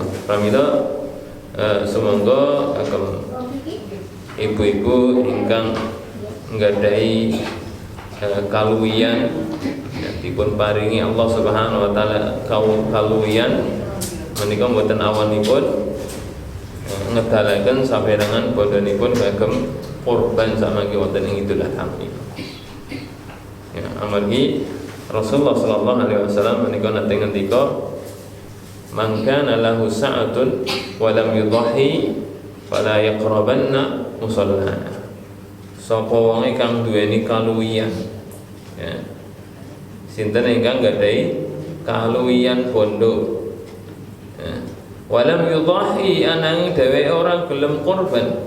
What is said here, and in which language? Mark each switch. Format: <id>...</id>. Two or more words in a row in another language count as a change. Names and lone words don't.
<jv>Pramila sumangga agem ibu-ibu ingkang nggadhahi kaluwihan dipun paringi Allah</jv> <ar>سبحانه وتعالى</ar> <jv>kaluwihan menika mboten awanipun ngedalaken saperangan bondonipun kagem kurban samangke wonten ing Idul Adha. Ya, amargi Rasulullah</jv> <ar>صلى الله عليه وسلم</ar> <jv>menika nate ngendika</jv> <ar>من كان له سعة ولم يضح فلا يقربن مصلانا.</ar> <jv>Sapa wong kang duweni kaluwihan, ya. Sinten ingkang gadhahi kaluwihan bondo. Ya.</jv> <ar>ولم يضح</ar> <jv>anang dhewe ora gelem kurban.</jv>